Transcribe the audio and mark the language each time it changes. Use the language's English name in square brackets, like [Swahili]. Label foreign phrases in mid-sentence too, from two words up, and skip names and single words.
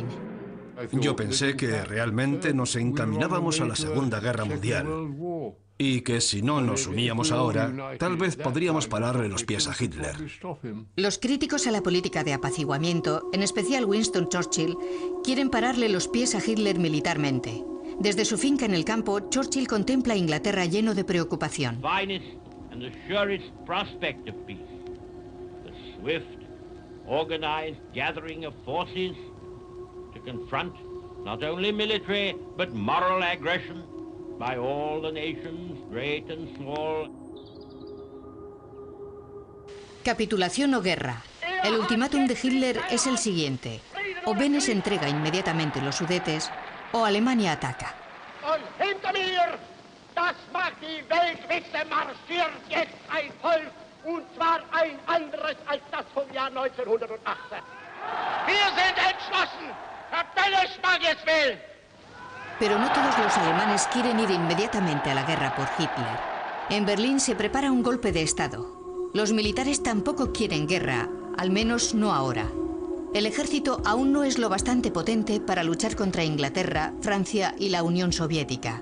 [Spanish] Yo pensé que realmente nos encaminábamos a la Segunda Guerra Mundial y que si no nos uníamos ahora, tal vez podríamos pararle los pies a Hitler. Los críticos a la política de apaciguamiento, en especial Winston Churchill, quieren pararle los pies a Hitler militarmente. Desde su finca en el campo, Churchill contempla a Inglaterra lleno de preocupación. [English] To confront not only military but moral aggression by all the nations, great and small. [Spanish] Capitulación o guerra. El ultimátum de Hitler es el siguiente: o Benes entrega inmediatamente los Sudetes, o Alemania ataca. [German] Und hinter mir, das mag die Welt wissen, marschiert jetzt ein Volk, und zwar ein anderes als das vom Jahr 1918. Wir sind entschlossen. [Spanish] Pero no todos los alemanes quieren ir inmediatamente a la guerra por Hitler. En Berlín se prepara un golpe de Estado. Los militares tampoco quieren guerra, al menos no ahora. El ejército aún no es lo bastante potente para luchar contra Inglaterra, Francia y la Unión Soviética.